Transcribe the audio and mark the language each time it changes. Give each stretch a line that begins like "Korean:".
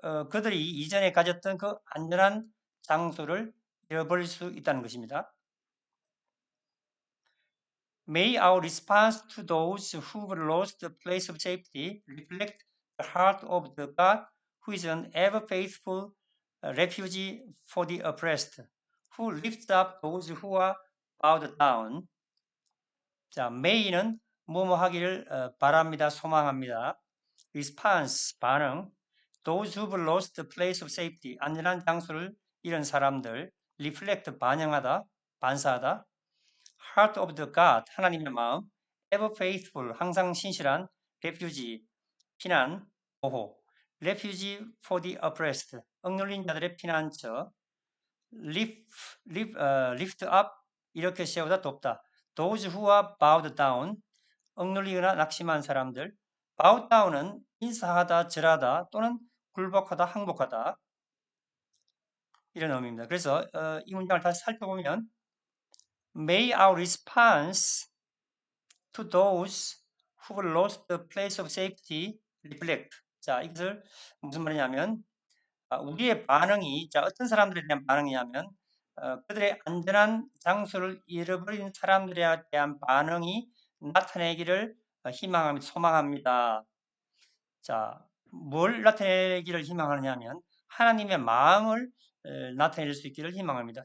Korean: 그들이 이전에 가졌던 그 안전한 장소를 잃어버릴 수 있다는 것입니다.
English: May our response to those who lost the place of safety reflect the heart of the God who is an ever-faithful refugee for the oppressed, who lifts up those who are bowed down.
Korean: 자, may는 뭐뭐 하기를 바랍니다, 소망합니다.
English: response, 반응. Those who've lost the place of safety,
Korean: 안전한 장소를 잃은 사람들. reflect, 반영하다, 반사하다.
English: Heart of the God,
Korean: 하나님의 마음.
English: Ever faithful,
Korean: 항상 신실한. Refugee, 피난, 보호.
English: Refugee for the oppressed,
Korean: 억눌린 자들의 피난처.
English: Lift up,
Korean: 이렇게 세우다, 돕다.
English: Those who are bowed down,
Korean: 억눌리거나 낙심한 사람들.
English: Bowed down
Korean: 은 인사하다, 절하다 또는 굴복하다, 항복하다 이런 의미입니다. 그래서 이 문장을 다시 살펴보면
English: May our response to those who lost the place of safety reflect.
Korean: 자, 이것을 무슨 말이냐면 우리의 반응이 어떤 사람들에 대한 반응이냐면 그들의 안전한 장소를 잃어버린 사람들에 대한 반응이 나타내기를 희망합니다. 소망합니다. 자, 뭘 나타내기를 희망하느냐면 하나님의 마음을 나타낼 수 있기를 희망합니다.